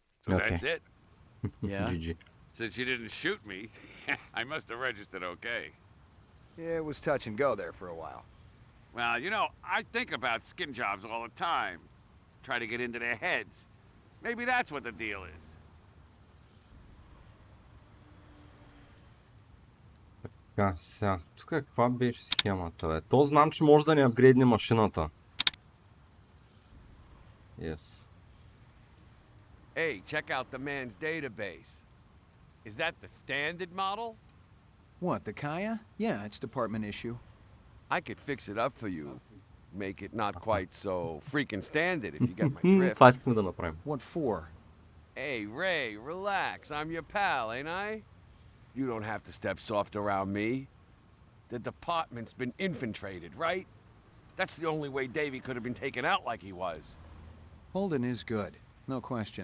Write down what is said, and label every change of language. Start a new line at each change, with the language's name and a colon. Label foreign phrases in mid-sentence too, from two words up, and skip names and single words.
English: that's it? Yeah? GG. Since you didn't shoot me, I must have registered okay. Yeah, it was touch and go there for a while. Well, you know, I think about skin jobs all the time. Try to get into their heads. Maybe that's what the deal is.
Bulgarian: Така, сега, тук каква беше схемата, бе? То знам, че може да ни апгрейдне машината.
English: Yes. Hey, check out the man's database. Is that the standard model? What, the Kaya? Yeah, it's department issue. I could fix it up for you. Make it not quite so freaking standard if you get my drift.
Bulgarian: Това искаме да направим.
English: What for? Hey, Ray, relax. I'm your pal, ain't I? You don't have to step soft around me. The department's been infiltrated, right? That's the only way Davey could have been taken out like he was. Holden is good. No question.